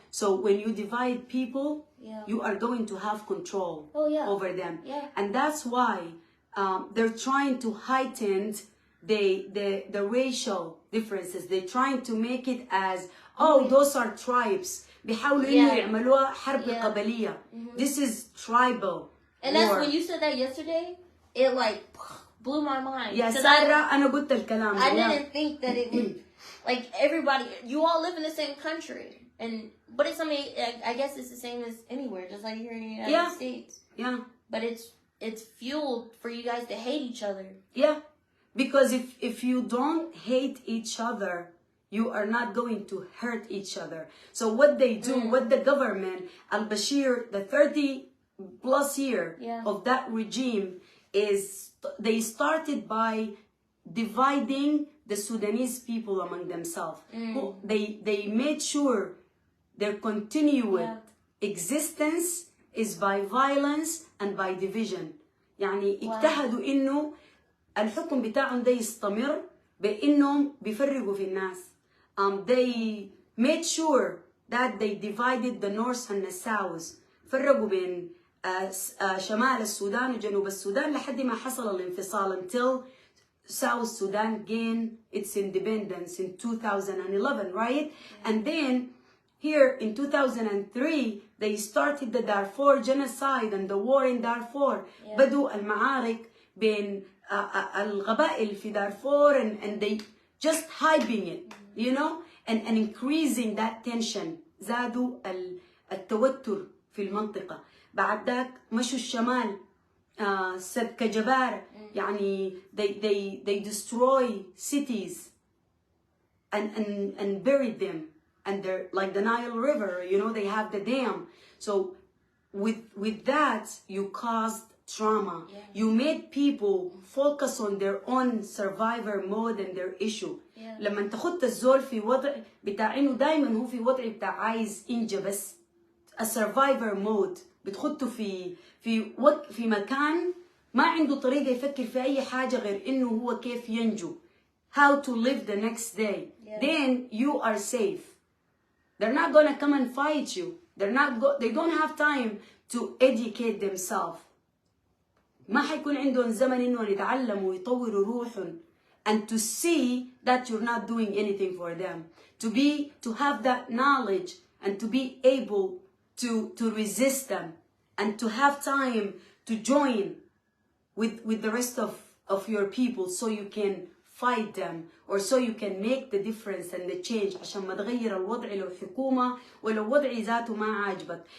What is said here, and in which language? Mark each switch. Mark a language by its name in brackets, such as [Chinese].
[English] So when you divide people, you are going to have control over them. And that's why they're trying to heighten the racial differences. They're trying to make it as, oh, those are tribes. [Arabic] بيحاولوا إنه يعملوها حرب قبلية. [English] This is tribal. And that's when you said that yesterday, it like blew my mind. [Arabic] Yeah, Sarah, أنا قلت الكلام. [English] I didn't think that it would, like everybody, you all live in the same country, but it's something. I guess it's the same as anywhere, just like here in the United States. Yeah. But it's fueled for you guys to hate each other. Yeah. Because if you don't hate each other, you are not going to hurt each other. So what they do, what the government, al-Bashir, the 30 plus year of that regime is, they started by dividing the Sudanese people among themselves. They made sure they're continuing existence is by violence and by division. [Arabic] يعني اجتهدوا إنه الحكم بتاعهم ده يستمر بإنهم بيفرقوا في الناس. [English] They made sure that they divided the north and the south. [Arabic] فرقوا بين شمال السودان وجنوب السودان لحد ما حصل الانفصال [English] until South Sudan gained its independence in 2011, right? And then here in 2003 they started the Darfur genocide and the war in Darfur. [Arabic] بدوا المعارك بين القبائل في دارفور [English] and they just hyping it, you know, and increasing that tension. [Arabic] زادوا التوتر في المنطقة. بعد ذاك مشوا الشمال سد كجبار يعني [English] they destroy cities and buried them, and they're like the Nile River, you know, they have the dam. So with that you caused trauma. You made people focus on their own survivor mode and their issue. [Arabic] لما تاخد الزول في وضع بتاع انه دايما هو في وضع بتاع عايز ينجى بس [English] a survivor mode، [Arabic] بتخطه في مكان ما عنده طريقة يفكر في أي حاجة غير إنه هو كيف ينجو، [English] how to live the next day. Then you are safe. They're not gonna come and fight you. They don't have time to educate themselves. [Arabic] ما حيكون عندهم زمن إنه يتعلموا ويطوروا روحهم [English] and to see that you're not doing anything for them. To have that knowledge and to be able to resist them and to have time to join with the rest of your people so you can fight them or so you can make the difference and the change [Arabic] عشان ما تغير الوضع لو حكومة ولو وضع ذاته ما عاجبك.